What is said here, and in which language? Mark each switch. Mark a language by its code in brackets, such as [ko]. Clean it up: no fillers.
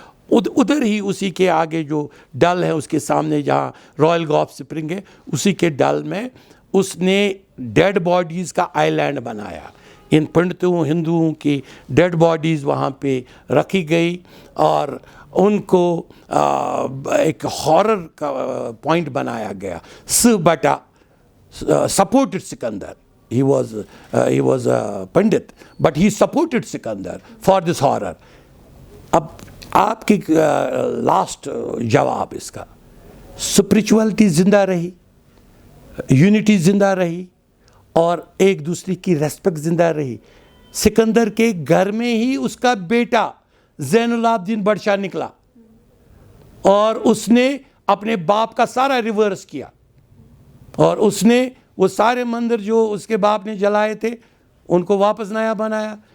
[ur] ادھر ہی اسی کے آگے جو ڈل ہے اس کے سامنے جہاں رائل گولف سپرنگ ہے اسی کے ڈل میں اس نے ڈیڈ باڈیز کا آئی لینڈ بنایا. ان پنڈتوں ہندوؤں کی ڈیڈ باڈیز وہاں پہ رکھی گئی اور ان کو ایک ہارر کا پوائنٹ بنایا گیا. [en] بٹا supported Sikandar. He was a Pandit, but he supported Sikandar for this horror. [ur] اب آپ کی لاسٹ جواب اس کا, اسپرچولیٹی زندہ رہی, یونٹی زندہ رہی اور ایک دوسرے کی ریسپیکٹ زندہ رہی. سکندر کے گھر میں ہی اس کا بیٹا زین العابدین بادشاہ نکلا اور اس نے اپنے باپ کا سارا ریورس کیا اور اس نے وہ سارے مندر جو اس کے باپ نے جلائے تھے ان کو واپس نیا بنایا.